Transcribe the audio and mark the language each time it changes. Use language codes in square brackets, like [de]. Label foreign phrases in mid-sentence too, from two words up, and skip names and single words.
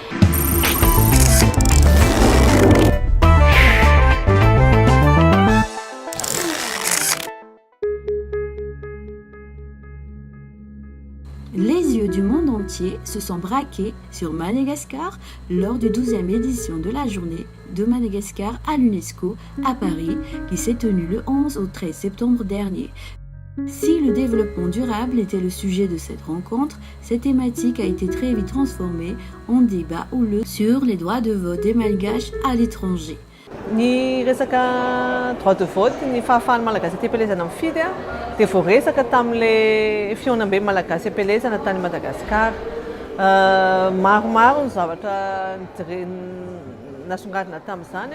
[fr] Les yeux du monde entier se sont braqués sur Madagascar lors de 12e édition de la journée de Madagascar à l'UNESCO à Paris qui s'est tenue le 11 au 13 septembre dernier. Si le développement durable était le sujet de cette rencontre, cette thématique a été très vite transformée en débat houleux sur les droits de vote des Malgaches à l'étranger. [mg] Ny resaka [fr] droit de vote, [mg] ny fahafahan'ny malagasy te-pelezana mifidy dia voaresaka tamin'ilay fionambe malagasy am-pelezana tany Madagasikara. Maromaro ny zavatra nasongadina tamin'izany.